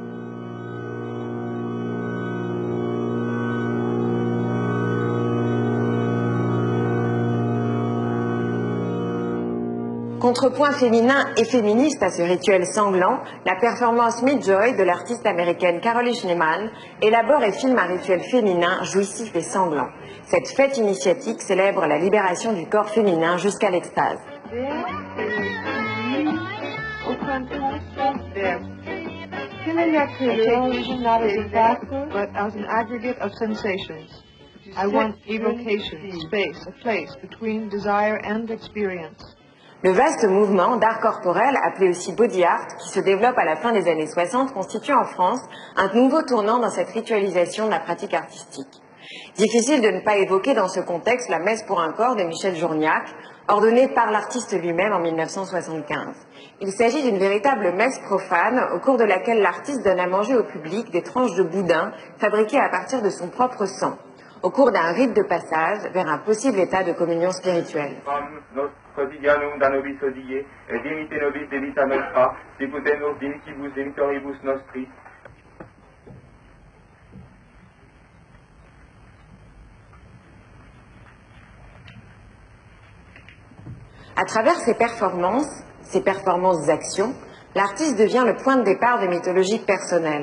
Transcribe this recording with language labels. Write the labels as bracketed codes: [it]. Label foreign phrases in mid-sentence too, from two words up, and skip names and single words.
[fr] Contrepoint féminin et féministe à ce rituel sanglant, la performance Midjoy de l'artiste américaine Caroline Schneemann élabore et filme un rituel féminin jouissif et sanglant. Cette fête initiatique célèbre la libération du corps féminin jusqu'à l'extase. [en] I want evocation, space, a place between desire and experience. [fr] Le vaste mouvement d'art corporel, appelé aussi [en] body art, [fr] qui se développe à la fin des années 60, constitue en France un nouveau tournant dans cette ritualisation de la pratique artistique. Difficile de ne pas évoquer dans ce contexte la messe pour un corps de Michel Journiac, ordonnée par l'artiste lui-même en 1975. Il s'agit d'une véritable messe profane au cours de laquelle l'artiste donne à manger au public des tranches de boudin fabriquées à partir de son propre sang, au cours d'un rite de passage vers un possible état de communion spirituelle. [la] Quotidianum da nobis hodie, et dimite nobis debita nostra, sicut nos dimitibus demitoribus nostri. [fr] À travers ses performances actions, l'artiste devient le point de départ de mythologies personnelles.